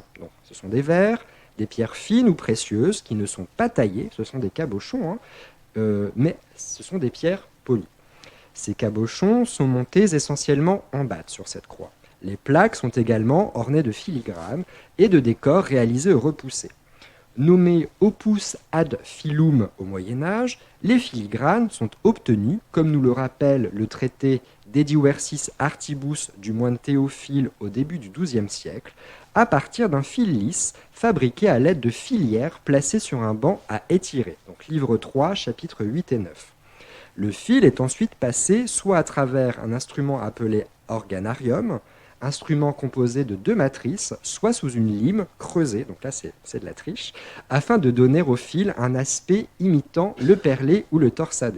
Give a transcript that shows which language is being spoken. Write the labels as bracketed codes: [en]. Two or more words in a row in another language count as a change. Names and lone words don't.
[fr] Donc, ce sont des verres, des pierres fines ou précieuses qui ne sont pas taillées, ce sont des cabochons, mais ce sont des pierres polies. Ces cabochons sont montés essentiellement en batte sur cette croix. Les plaques sont également ornées de filigranes et de décors réalisés au repoussé. Nommés [la] opus ad filum [fr] au Moyen-Âge, les filigranes sont obtenus, comme nous le rappelle le traité De diversis artibus du moine Théophile au début du XIIe siècle, à partir d'un fil lisse fabriqué à l'aide de filières placées sur un banc à étirer. Donc livre 3, chapitres 8 et 9. Le fil est ensuite passé soit à travers un instrument appelé organarium, instrument composé de 2 matrices, soit sous une lime creusée, donc là c'est de la triche, afin de donner au fil un aspect imitant le perlé ou le torsadé.